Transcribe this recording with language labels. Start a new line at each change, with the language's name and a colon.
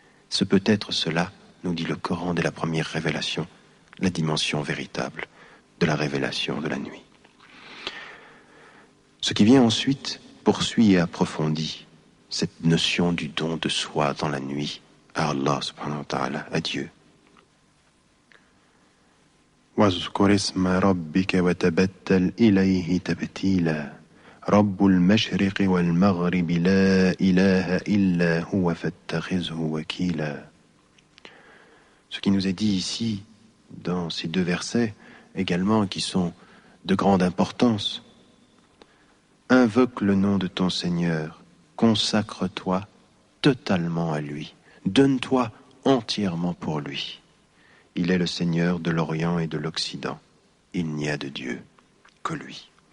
French: Ce peut être cela, nous dit le Coran dès la première révélation, la dimension véritable de la révélation de la nuit. Ce qui vient ensuite poursuit et approfondit cette notion du don de soi dans la nuit à Allah subhanahu wa ta'ala, à Dieu.
Arabic: وَاذْكُرِ اسْمَ رَبِّكَ وَتَبَتَّلْ إِلَيْهِ تَبْتِيلًا رَبُّ الْمَشْرِقِ وَالْمَغْرِبِ لَا إِلَهَ إِلَّا هُوَ فَاتَّخِذْهُ وَكِيلًا.
French: Ce qui nous est dit ici, dans ces 2 versets, également qui sont de grande importance. Invoque le nom de ton Seigneur, consacre-toi totalement à lui, donne-toi entièrement pour lui. Il est le Seigneur de l'Orient et de l'Occident. Il n'y a de Dieu que lui.